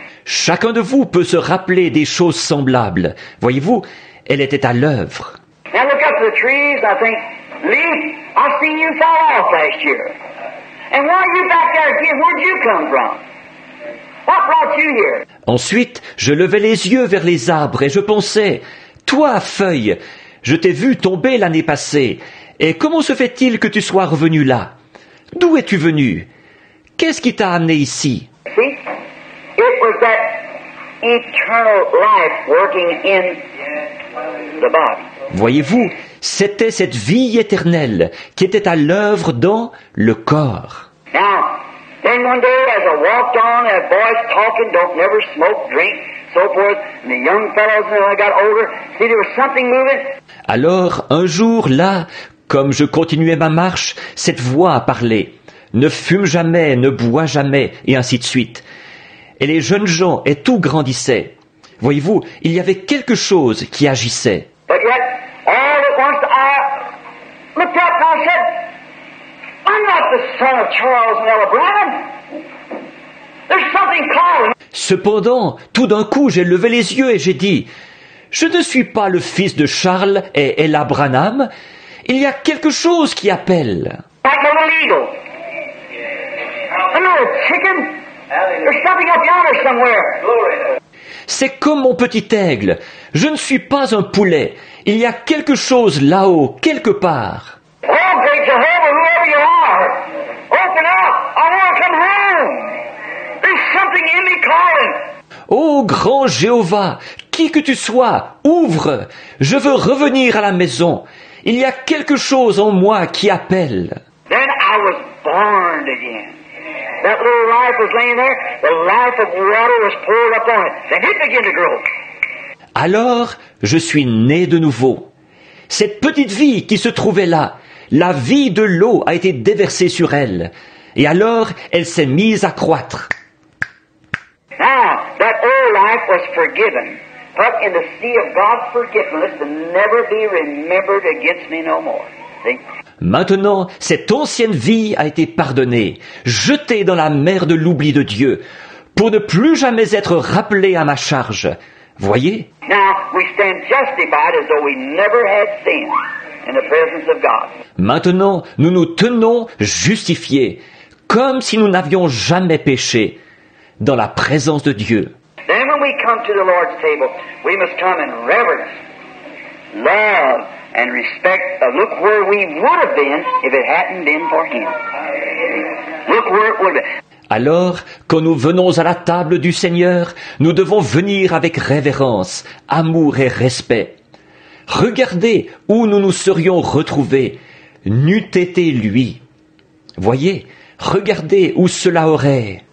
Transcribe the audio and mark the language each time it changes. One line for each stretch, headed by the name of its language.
French: Chacun de vous peut se rappeler des choses semblables. Voyez-vous, elle était à l'œuvre.
English: Now look up to the trees. I think, Lee, I've seen you fall off last year. And why are you back there again? Where'd you come from? What brought you here?
French: Ensuite, je levai les yeux vers les arbres et je pensais, toi, feuille, je t'ai vu tomber l'année passée. Et comment se fait-il que tu sois revenu là? D'où es-tu venu? Qu'est-ce qui t'a amené ici?
English: See? It was that eternal life working in the body.
French: Voyez-vous, c'était cette vie éternelle qui était à l'œuvre dans le corps.
English: Now, then one day as I walked on, and boys talking, don't never smoke, drink, so forth, and the young fellows, when I got older, see there was something moving.
French: Alors, un jour, là, comme je continuais ma marche, cette voix a parlé. Ne fume jamais, ne bois jamais, et ainsi de suite. Et les jeunes gens, et tout grandissait. Voyez-vous, il y avait quelque chose qui agissait.
English: But yet, all at once I looked up and I said, I'm not the son of Charles and Ella Branham. There's something calling.
French: Cependant, tout d'un coup, j'ai levé les yeux et j'ai dit, je ne suis pas le fils de Charles et Ella Branham. Il y a quelque chose qui appelle.
English: Like a little eagle. Another chicken. There's something up yonder somewhere.
French: C'est comme mon petit aigle. Je ne suis pas un poulet. Il y a quelque chose là-haut, quelque part.
English: Oh, great Jehovah, whoever you are, open up. I want to come home. There's something in me calling.
French: Ô grand Jéhovah, qui que tu sois, ouvre. Je veux revenir à la maison. Il y a quelque chose en moi qui appelle.
English: Then I was born again. That little life was laying there. The life of water was poured upon it. Then it began to grow.
French: Alors, je suis né de nouveau. Cette petite vie qui se trouvait là, la vie de l'eau a été déversée sur elle. Et alors, elle s'est mise à croître.
English: Now, that old life was forgiven, put in the sea of God's forgiveness to never be remembered against me no more. See?
French: Maintenant, cette ancienne vie a été pardonnée, jetée dans la mer de l'oubli de Dieu, pour ne plus jamais être rappelée à ma charge. Voyez?
English: Now, we stand justified as though we never had sin in the presence of God.
French: Maintenant, nous nous tenons justifiés, comme si nous n'avions jamais péché, dans la présence de Dieu.
English: Then when we come to the Lord's table, we must come in reverence, love, and respect. Look where we would have been if it hadn't been for Him. Look where it would have been.
French: Alors, quand nous venons à la table du Seigneur, nous devons venir avec révérence, amour et respect. Regardez où nous nous serions retrouvés, n'eût été lui. Voyez, regardez où cela aurait.